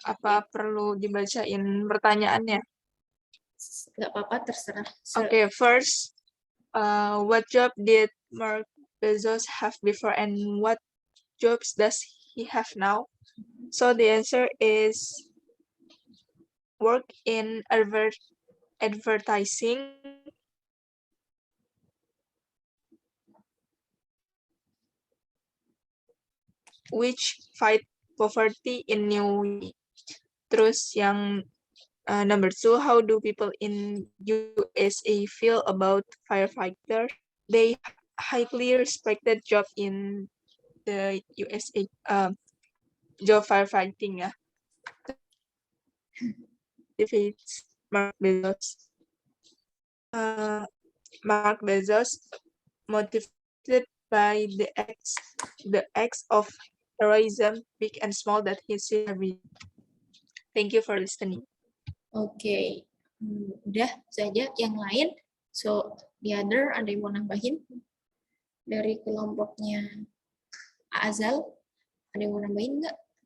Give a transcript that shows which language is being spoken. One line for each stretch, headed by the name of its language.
Indonesian: Apa perlu dibacain pertanyaannya? Nggak apa-apa, terserah.
English: Okay, first, what job did Mark Bezos have before and what jobs does he have now? So the answer is work in advertising, which fight poverty in New York.
Indonesian: Terus yang
English: number 2, how do people in USA feel about firefighters? They highly respected job in the USA, job firefighting ya. Defeats Mark Bezos. Mark Bezos motivated by the acts of heroism, big and small, that he sees every day. Thank you for listening.
Indonesian: Oke. Udah saja. Yang lain,
English: so the other,
Indonesian: ada yang mau nambahin dari kelompoknya Azal? Ada yang mau nambahin nggak?